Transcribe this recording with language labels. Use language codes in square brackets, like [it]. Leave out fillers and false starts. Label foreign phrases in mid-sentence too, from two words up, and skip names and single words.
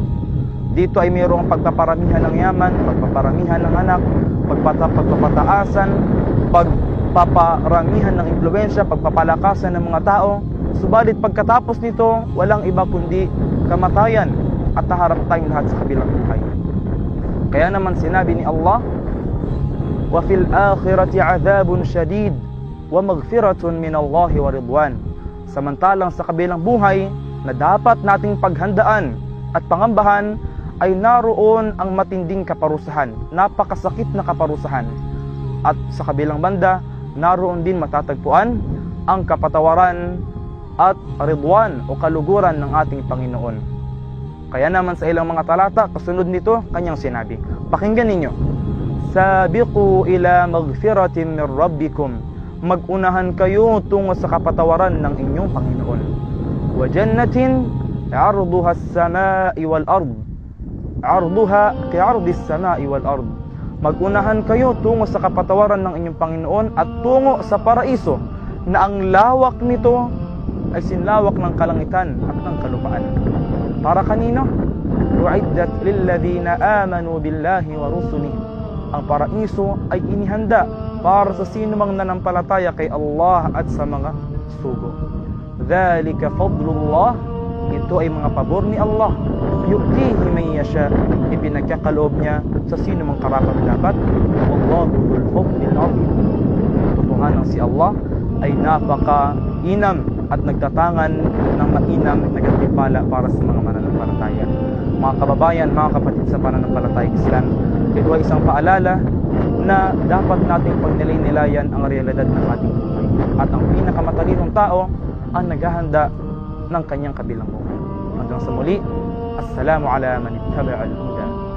[tl] Dito ay mayroong pagpaparamihan ng yaman, pagpaparamihan ng anak, pagpapataasan, pagpaparamihan ng impluwensya, pagpapalakasan ng mga tao. Subalit pagkatapos nito, walang iba kundi kamatayan at haharap tayong lahat sa kabilang buhay. Kaya naman sinabi ni Allah, [ar] وفي الآخرة عذاب شديد ومغفرة من الله ورضوان. [tl] Samantalang sa kabilang buhay na dapat nating paghandaan at pangambahan ay naroon ang matinding kaparusahan, napakasakit na kaparusahan. At sa kabilang banda, naroon din matatagpuan ang kapatawaran at ridwan o kaluguran ng ating Panginoon. Kaya naman sa ilang mga talata, kasunod nito, kanyang sinabi. Pakinggan ninyo. [ar] سابقوا إلى مغفرة من ربكم. [tl] Mag-unahan kayo tungo sa kapatawaran ng inyong Panginoon. [ar] وجنة عرضها السماء والأرض. عرضها كعرض السماء والأرض. [tl] Mag-unahan kayo tungo sa kapatawaran ng inyong Panginoon at tungo sa paraiso na ang lawak nito ay sinlawak ng kalangitan at ng kalupaan. Para kanino? [ar] أعدت للذين آمنوا بالله ورسله. [tl] Ang paraiso ay inihanda para sa sino mang nanampalataya kay Allah at sa mga sugo. [ar] ذلك فضل الله, [tl] ito ay mga pabor ni Allah. [ar] يؤتيه من يشاء, [tl] ipinagkakaloob niya sa sino mang karapat-dapat. [ar] والله ذو الفضل العظيم. [tl] Totohanan si Allah ay napaka-inam at nagtatangan ng mainam na gantimpala para sa mga mananampalataya. Mga kababayan, mga kapatid sa pananampalatayang Islam, ito ay isang paalala na dapat nating pagnilay-nilayan ang realidad ng ating buhay. At ang pinakamatalinong tao ang naghahanda ng kanyang kabilang buhay. Hanggang sa muli, [ar] السلام على من اتبع الهدى.